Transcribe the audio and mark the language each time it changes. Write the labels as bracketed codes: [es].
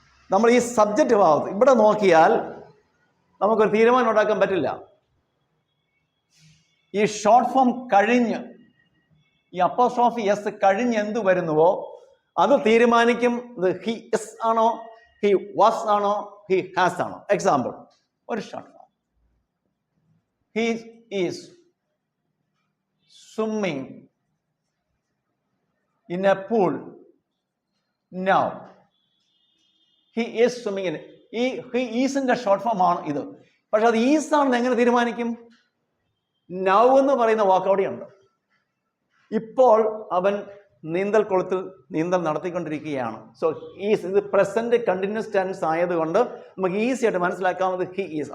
[ml] നമ്മൾ ഈ സബ്ജക്റ്റ് ഭാഗത്ത് ഇവിടെ നോക്കിയാൽ നമുക്കൊരു തീരുമാനം ഉണ്ടാക്കാൻ പറ്റില്ല. ഈ ഷോർട്ട് ഫോം കഴിഞ്ഞ്, ഈ അപ്പോസ്ട്രോഫി എസ് കഴിഞ്ഞ് എന്ത് വരുന്നുവോ അത് തീരുമാനിക്കും ഇത് ഹി എസ് ആണോ, ഹി വാസ് ആണോ, ഹി ഹാസ് ആണോ. എക്സാമ്പിൾ, ഒരു short form. [en] He is swimming in a pool now. He is swimming in. He is [ml] ന്റെ ഷോർട്ട് ഫോം ആണ് ഇത്. പക്ഷെ അത് ഈസ് ആണെന്ന് എങ്ങനെ തീരുമാനിക്കും? നൗ എന്ന് പറയുന്ന വാക്കൗടിയുണ്ട്. ഇപ്പോൾ അവൻ നീന്തൽക്കുളത്തിൽ നീന്തൽ നടത്തിക്കൊണ്ടിരിക്കുകയാണ്. സോ ഈസ്, ഇത് പ്രസന്റ് കണ്ടിന്യൂസ് ടെൻസ് ആയതുകൊണ്ട് നമുക്ക് ഈസി ആയിട്ട് മനസ്സിലാക്കാവുന്നത് ഹി ഈസ്.